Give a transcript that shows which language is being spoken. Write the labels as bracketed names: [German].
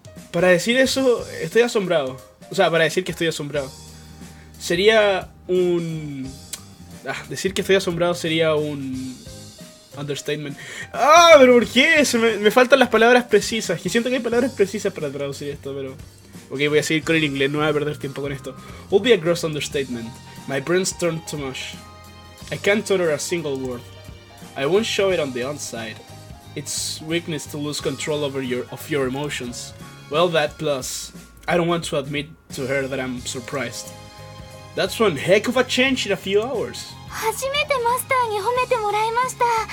[Spanish] Para decir eso, estoy asombrado. O sea, para decir que estoy asombrado. Sería un... decir que estoy asombrado sería un... understatement. Pero ¿por qué? Me faltan las palabras precisas. Y siento que hay palabras precisas para traducir esto, pero... Ok, voy a seguir con el inglés, no voy a perder tiempo con esto. [English] Would be a gross understatement. My brain's turned too much. I can't utter a single word. I won't show it on the outside. It's weakness to lose control over your emotions. Well, that plus, I don't want to admit to her that I'm surprised. That's one heck of a change in a few hours. [Japanese] 初めてマスターに褒めてもらいました。